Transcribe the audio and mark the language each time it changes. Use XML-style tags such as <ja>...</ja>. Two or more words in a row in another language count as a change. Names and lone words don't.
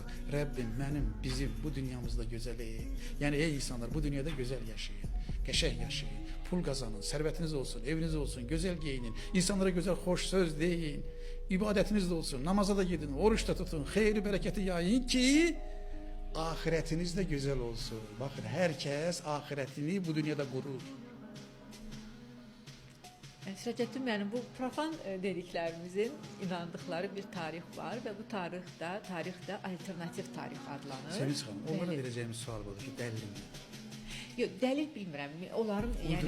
<tr>Rabbim mənim, bizim bu dünyamızda gözəl eyin. Yani ey insanlar, bu dünyada güzel yaşayın, qəşəng yaşayın. Pul kazanın, servetiniz olsun, eviniz olsun, güzel giyinin, insanlara güzel hoş söz deyin, ibadetiniz de olsun, namaza da gidin, oruç da tutun, hayırlı bereketi yayın ki ahiretiniz de güzel olsun. Bakın herkes ahiretini bu dünyada kurur.</tr> <az>Şiracəttin müəllim, bu profan dediklərimizin inandıkları bir tarix var və bu tarixdə alternativ tarix adlanır.</az> <tr>Sevinç Hanım, onlara</tr> <az>Bəli. vereceğimiz sual budur ki, dəlil mi? Yox, dəlil bilmirəm. Onların yəni</az>